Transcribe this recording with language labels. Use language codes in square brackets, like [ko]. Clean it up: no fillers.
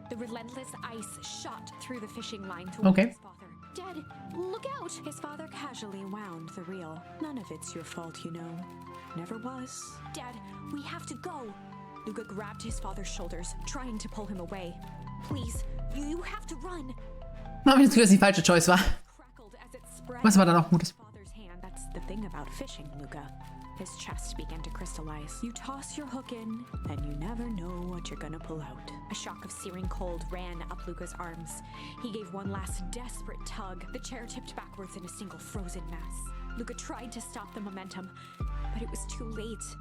[en] The relentless ice shot through the fishing line towards his father. "Dad, look out!" His father casually wound the reel. "None of it's your fault, you know. Never was." "Dad, we have to go." Luca grabbed his father's shoulders, trying to pull him away. "Please, you have to run." [de] Mach mich das Gefühl, dass die falsche Choice war. [en] Crackled as it spread [de] Was aber dann auch gut ist. [en] his father's hand. That's the thing about fishing, Luca. His chest began to crystallize. You toss your hook in, and you never know what you're gonna pull out. A shock of searing cold ran up Luca's arms. He gave one last desperate tug. The chair tipped backwards in a single frozen mass. Luca tried to stop the momentum, but it was too late.